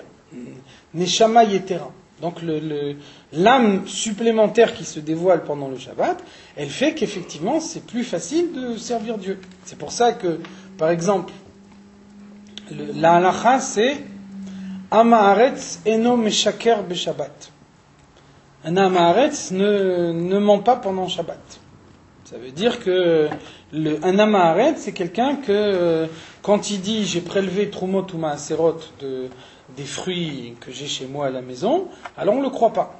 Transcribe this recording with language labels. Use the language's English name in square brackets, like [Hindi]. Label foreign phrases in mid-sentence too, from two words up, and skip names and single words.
[Hebrew] נשמה יתרה. [French] Donc l'âme supplémentaire qui se dévoile pendant le Shabbat, elle fait qu'effectivement, c'est plus facile de servir Dieu. C'est pour ça que, par exemple, la halacha, c'est [Hebrew] עם הארץ אינו משקר בשבת. [French] Un [Hebrew] עם הארץ [French] ne ment pas pendant Shabbat. Ça veut dire que un [Hebrew] עם הארץ, [French] c'est quelqu'un que, quand il dit j'ai prélevé Trumot ou Maaserot des fruits que j'ai chez moi à la maison, alors on ne le croit pas.